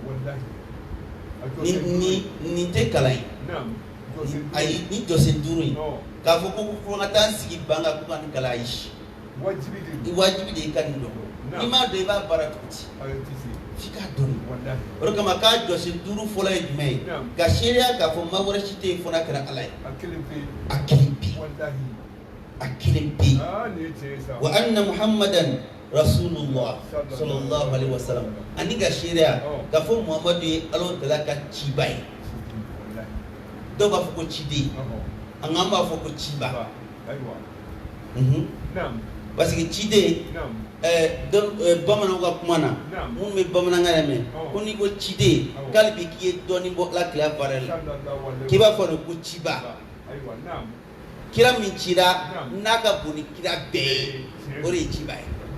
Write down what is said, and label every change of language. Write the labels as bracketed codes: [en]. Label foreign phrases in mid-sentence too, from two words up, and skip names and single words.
[bm] dɔn nin tɛ kalan ye ayi ni jɔsen duuru in k'a fɔ ko ka taa sigi ban kan ko ka nin kalan ayi wajibi de i ka nin dɔn n'i m'a dɔn i b'a baara cogo di f'i k'a dɔn o de kama k'a jɔsen duuru fɔlɔ ye jumɛn ye ka seereya k'a fɔ maa wɛrɛ si tɛ yen fo n'a kɛra Ala ye a kelen pe [ar] وأن محمدا رسول الله صلى الله عليه وسلم [bm] ani ka seereya k'a fɔ Muhammadu ye Alahu Taala ka ciba ye dɔw b'a fɔ ko ciden an k'an b'a fɔ ko ciba [fr] parce que [bm] ciden bamananw ka kuma na minnu bɛ bamanankan yɛrɛ mɛn ko n'i ko ciden k'ale bi k'i ye dɔɔnin bɔ Alakira valeur la k'i b'a fɔ de ko ciba kira min cira n'a ka bon ni kira bɛɛ ye o de ye ciba ye